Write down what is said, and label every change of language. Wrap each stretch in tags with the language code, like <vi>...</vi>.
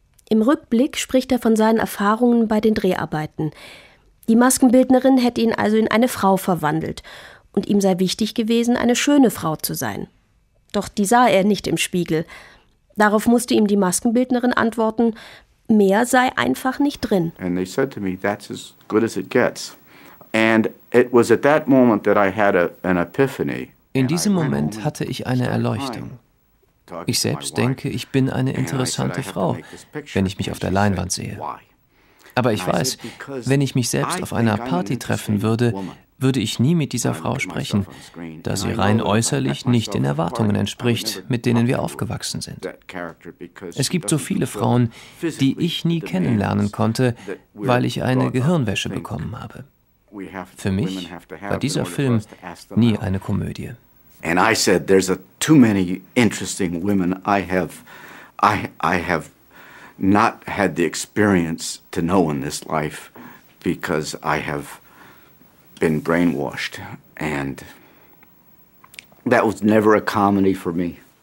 <de>Im Rückblick spricht er von seinen Erfahrungen bei den Dreharbeiten. Die Maskenbildnerin hätte ihn also in eine Frau verwandelt und ihm sei wichtig gewesen, eine schöne Frau zu sein. Doch die sah er nicht im Spiegel. Darauf musste ihm die Maskenbildnerin antworten, mehr sei einfach nicht drin.</de> <en>And they said to me, that's as good as it gets. And it was at that moment that I had an epiphany.</en> <de>In diesem Moment hatte ich eine Erleuchtung. Ich selbst denke, ich bin eine interessante Frau, wenn ich mich auf der Leinwand sehe. Aber ich weiß, wenn ich mich selbst auf einer Party treffen würde, würde ich nie mit dieser Frau sprechen, da sie rein äußerlich nicht den Erwartungen entspricht, mit denen wir aufgewachsen sind. Es gibt so viele Frauen, die ich nie kennenlernen konnte, weil ich eine Gehirnwäsche bekommen habe. Für mich war dieser Film nie eine Komödie.</de> <en>And I said, there's a too many interesting women I have not had the experience to know in this life because I have been brainwashed. And that was never a comedy for me.</en>